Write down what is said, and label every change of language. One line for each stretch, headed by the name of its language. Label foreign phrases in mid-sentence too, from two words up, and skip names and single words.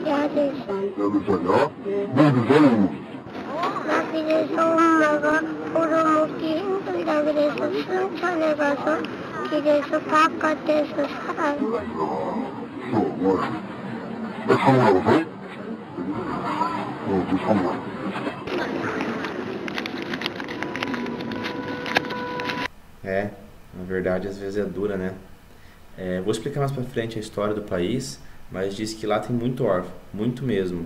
Korean: 그래서 엄마가 벌어먹기 힘들다 그래서 순천에 가서 길에서 바깥에서 살아요.
Portuguese: Na verdade às vezes é dura, né? Vou explicar mais pra frente a história do país, mas diz que lá tem muito órfão, muito mesmo.